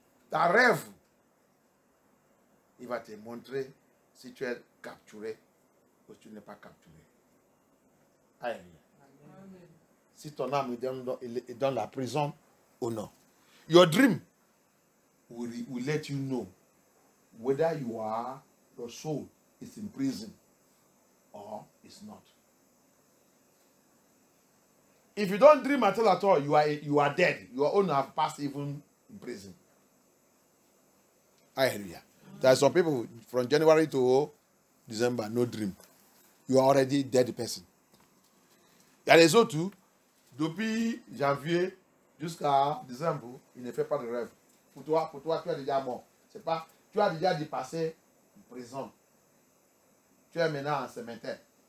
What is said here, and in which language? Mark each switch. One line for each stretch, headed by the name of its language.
French: Ta rêve, il va te montrer si tu es capturé ou si tu n'es pas capturé. Alléluia. Si ton âme est dans la prison ou non.
English: Your dream will let you know whether your soul is in prison or it's not. If you don't dream at all, you are dead. Your own have passed even in prison. Hallelujah. There are some people from January to December, no dream. You are already dead person.
French: Il y a les autres, depuis janvier jusqu'à décembre, il ne fait pas de rêve. Pour toi, tu es déjà mort. C'est pas, tu as déjà dépassé en prison. Tu es maintenant en cimetière.